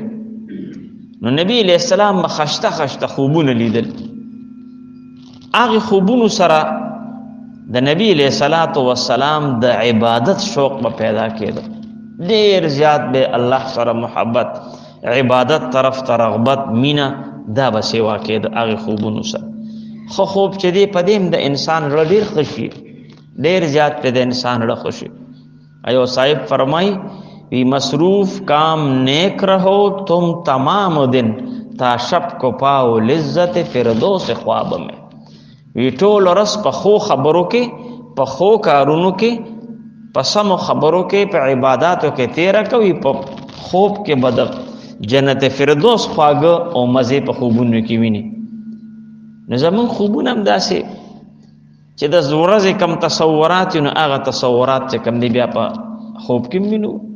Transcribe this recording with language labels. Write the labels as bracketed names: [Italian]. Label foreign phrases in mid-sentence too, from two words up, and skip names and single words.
[Pashto] نو نبی [Arabic] علیہ السلام [Pashto] خشته خوبونه لیدل، هغه خوبونو سره د نبی [Arabic] علیہ الصلوۃ والسلام [Pashto] د عبادت شوق په پیدا کېده، ډیر زیات به الله سره محبت، عبادت طرف ته رغبت، مینا دا به سیوا کېده هغه خوبونو سره. خو خوب چې دی په دې د انسان ډیر خوشي، ډیر زیات په د انسان ډیر خوشي. ایو صاحب فرمای وی [Urdu] مصروف کام نیک رہو تم تمام دن تا شب کو پاؤ لذت فردوس خواب میں. [Pashto] وی ټول ورځ په خو خبرو کې، په خو کارونو کې، په سمو خبرو کې، په عبادتو کې تیر کوي، په خوب کې بد جنت فردوس خواږه او مزه په خوبونو کې ویني. نو زمون خوبونه هم داسې چې د ورځې کم تصورات نو هغه تصورات چې کم دی بیا په خوب کې وینو.